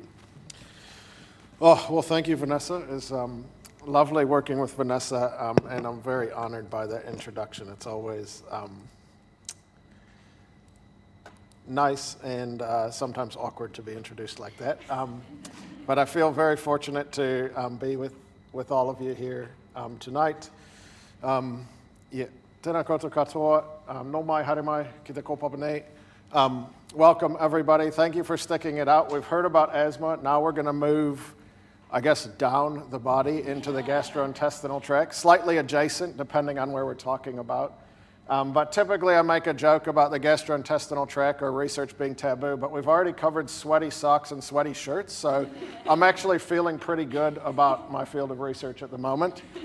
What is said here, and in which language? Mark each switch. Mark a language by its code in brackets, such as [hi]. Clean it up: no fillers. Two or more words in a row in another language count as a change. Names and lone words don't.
[en] Oh, well, thank you, Vanessa. It's lovely working with Vanessa, and I'm very honored by that introduction. It's always nice and sometimes awkward to be introduced like that. But I feel very fortunate to be with all of you here tonight. [mi] Tēnā koutou katoa, no mai haere mai ki te kōpapa nei. [en] Welcome, everybody. Thank you for sticking it out. We've heard about asthma. Now we're going to move, I guess, down the body into the gastrointestinal tract, slightly adjacent, depending on where we're talking about. But typically I make a joke about the gastrointestinal tract or research being taboo, but we've already covered sweaty socks and sweaty shirts, so I'm actually feeling pretty good about my field of research at the moment.